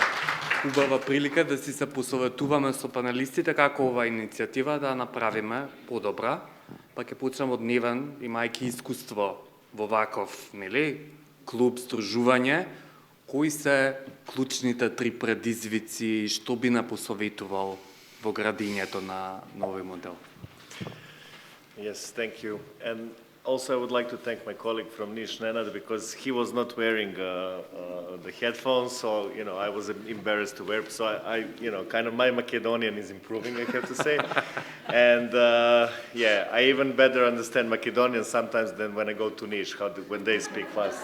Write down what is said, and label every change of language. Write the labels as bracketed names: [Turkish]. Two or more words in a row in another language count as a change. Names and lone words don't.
[Macedonian] Убава прилика да си се посоветуваме со паналистите како ова иницијатива да направиме подобра. Па ќе почнем од Невен, имајќи искуство во ваков, нели, клуб, сдружување. Кои се клучните 3 предизвици и што би напосоветувал во градењето на нови модел? [English] Yes, thank you. And also, I would like to thank my colleague from Niš, Nenad, because he was not wearing the headphones, so I was embarrassed to wear. So I kind of my Macedonian is improving, I have to say, and I even better understand Macedonian sometimes than when I go to Niš, when they speak fast.